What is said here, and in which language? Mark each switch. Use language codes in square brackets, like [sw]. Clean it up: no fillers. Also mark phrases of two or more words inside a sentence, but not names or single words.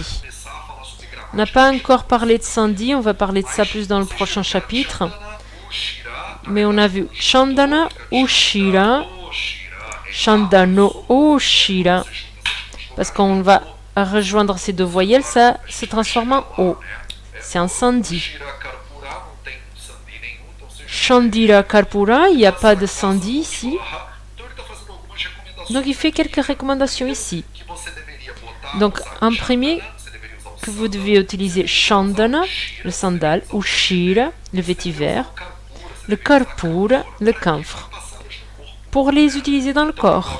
[fr] On n'a pas encore parlé de sandhi, on va parler de ça plus dans le prochain chapitre. Mais on a vu Chandana, Ushira, Chandano, Ushira. Parce qu'on va rejoindre ces 2 voyelles, ça se transforme en O. C'est un sandhi. Chandira Karpura, il n'y a pas de sandhi ici. Donc il fait quelques recommandations ici. Donc en premier, que vous devez utiliser Chandana, le sandal, Ushira, le vétiver, le Karpura, le camphre, pour les utiliser dans le corps.